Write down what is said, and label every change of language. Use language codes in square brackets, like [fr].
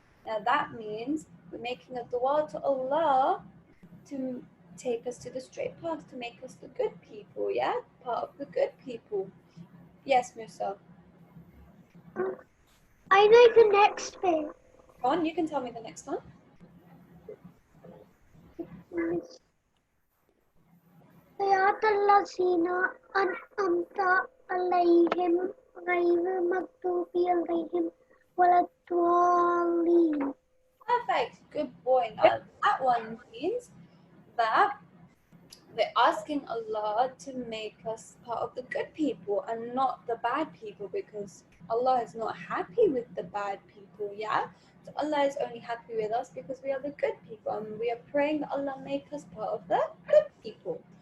[en] Now that means we're making a dua to Allah to take us to the straight path, to make us the good people, part of the good people. Yes, Musa. I know the next thing. Go on, you can tell me the next one. [ar] صراط الذين أنعمت عليهم غير المغضوب عليهم ولا الضالين. [en] Perfect, good boy. Now that one means that we're asking Allah to make us part of the good people and not the bad people, because Allah is not happy with the bad people, So Allah is only happy with us because we are the good people, and we are praying that Allah make us part of the good people.